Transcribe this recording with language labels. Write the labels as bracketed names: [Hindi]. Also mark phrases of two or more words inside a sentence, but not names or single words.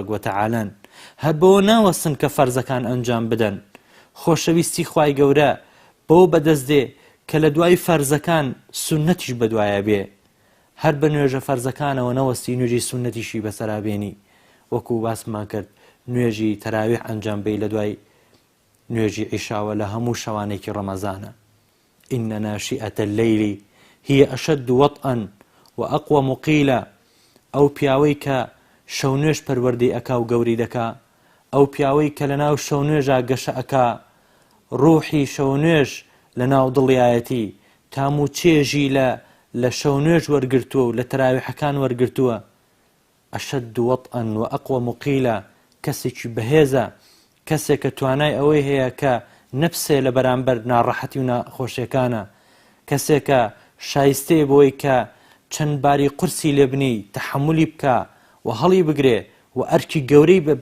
[Central Kurdish] وەتەعالان هەر بەوە ناوەستن کە فەرزەکان ئەنجام بدەن خۆشەویستی خوای گەورە بەو بەدەست دێ کە لە دوای فەرزەکان سونەتیش بەدوایە بێ هەر بە نوێژە فەرزەکانەوە نەوەستی نوێژی سونەتیشی بەسەرابێنی وەکو باسمان کرد نوێژی تەراویح ئەنجام بێ لە دوای نوێژی عیشاوە لە هەموو شەوانێکی ڕەمەزانە [Arabic] إن ناشئة الليل هي أشد وطئا وأقوم قيلا [Central Kurdish] أو پیاوەی کە شەو نوێژ پەروەردەی ئەکا و گەوری دەکا ئەو پیاوەی کە لەناو شەو نوێژا گەشە ئەکا ڕوحی شەو نوێژ لەناو دڵیایەتی تام و چێژی لە شەو نوێژ وەرگرتووە و لە تەراویحەکان وەرگرتووە [Arabic] ئەشەد وەطئا وأقوم قيلا [Central Kurdish] کەسێکی بەهێزە کەسێک کە توانای ئەوەی هەیە کە نەفسێ لە بەرامبەر ناڕەحەتی و ناخۆشیەکانە کەسێکە شایستەیە بۆی کە چەند باری قورسی لێ بنی تەحەمولی بکە و هەڵی بگرێ و ئەرکی گەورەی